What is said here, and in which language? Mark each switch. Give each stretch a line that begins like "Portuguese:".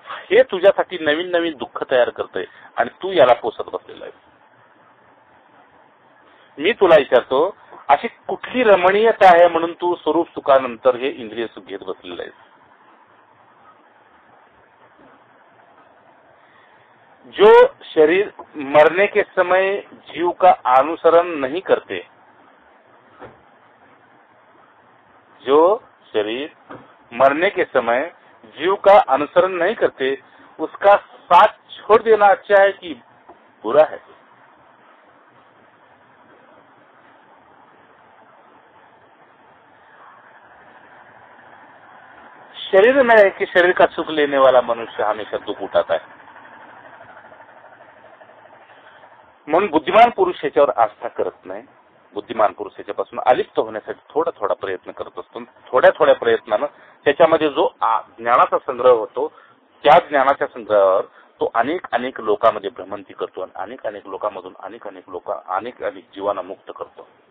Marathi: हे तुझ्यासाठी नवीन दुःख तयार करतंय आणि तू याला पोसत बसलेला आहेस. मी तुला विचारतो, अशी कुठली रमणीयता आहे म्हणून तू स्वरूप सुखानंतर हे इंद्रिय सुख घेत बसलेला आहेस?
Hindi: जो शरीर मरने के समय जीव का अनुसरण नहीं करते, जो शरीर मरने के समय जीव का अनुसरण नहीं करते, उसका साथ छोड़ देना अच्छा है कि बुरा है? शरीर में है कि शरीर का सुख लेने वाला मनुष्य हमेशा दुख उठाता है.
Marathi: म्हणून बुद्धिमान पुरुष याच्यावर आस्था करत नाही. बुद्धिमान पुरुष याच्यापासून अलिप्त होण्यासाठी थोडा प्रयत्न करत असतो. थोड्या प्रयत्नानं त्याच्यामध्ये जो ज्ञानाचा संग्रह होतो, त्या ज्ञानाच्या संग्रहावर तो अनेक लोकांमध्ये भ्रमंती करतो आणि अनेक लोकांमधून अनेक जीवांना मुक्त करतो.